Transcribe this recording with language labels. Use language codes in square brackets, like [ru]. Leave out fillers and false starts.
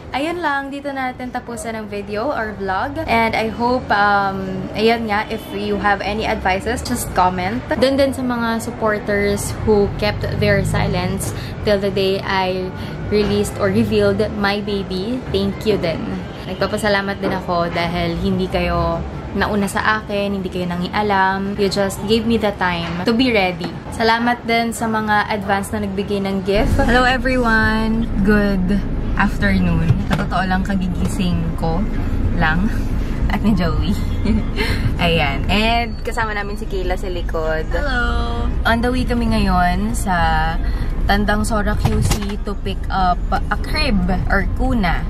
[tl] Ayun lang, dito natin tapusan ang video or vlog. [en] And I hope, [tl] ayun nga, [en] if you have any advices, just comment. Dun din sa mga supporters who kept their silence till the day I released or revealed my baby. Thank you din. [tl] Nagpapasalamat din ako dahil hindi kayo nauna sa akin, hindi kayo nangialam. [en] You just gave me the time to be ready. [tl] Salamat din sa mga advance na nagbigay ng gift. [en] Hello everyone! Good afternoon. [tl] Sa totoo lang, kagigising ko lang. At ni Joey. Ayan. And kasama namin si Kayla sa likod. Hello! On the way kami ngayon sa Tandang Sora QC [en] to pick up a crib [tl] or kuna.